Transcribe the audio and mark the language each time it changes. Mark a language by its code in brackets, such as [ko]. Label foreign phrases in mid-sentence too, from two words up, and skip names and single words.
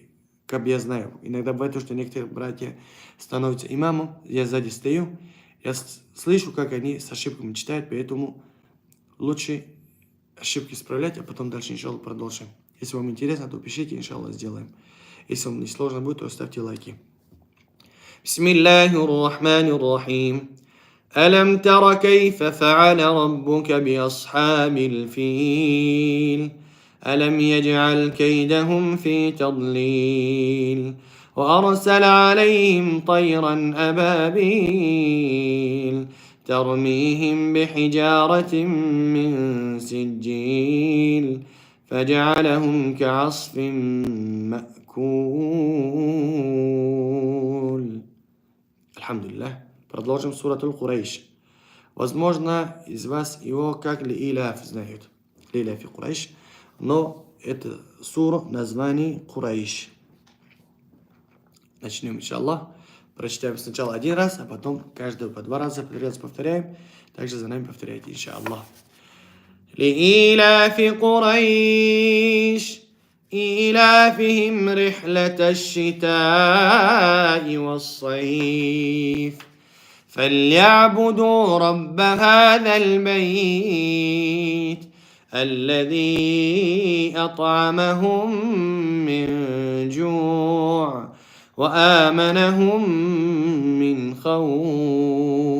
[ru] Как я знаю, иногда бывает то, что некоторые братья становятся имамом, я сзади стою, я слышу, как они с ошибками читают, поэтому лучше ошибки исправлять, а потом дальше, иншаллах, продолжим. Если вам интересно, то пишите, иншаллах, сделаем. Если вам не сложно будет, то ставьте лайки. [ar] بسم الله الرحمن الرحيم. ألم تر كيف فعل ربك بأصحاب الفيل ألم يجعل كيدهم في تضليل وأرسل عليهم طيرا أبابيل ترميهم بحجارة من سجيل فجعلهم كعصف مأكول. الحمد لله. [ru] Продолжим сурату Курайш. Возможно, из вас его как Ли-Иляф знают. Ли-Иляф и Курайш. Но это сура название Курайш. Начнем, иншаллах. Прочитаем сначала один раз, а потом каждого по 2 раза подряд повторяем. Также за нами повторяйте, иншаллах. [ar] لإيلاف قريش. إيلافهم رحلة الشتاء والصيف فليعبدوا رب هذا البيت الذي أطعمهم من جوع وآمنهم من خوف.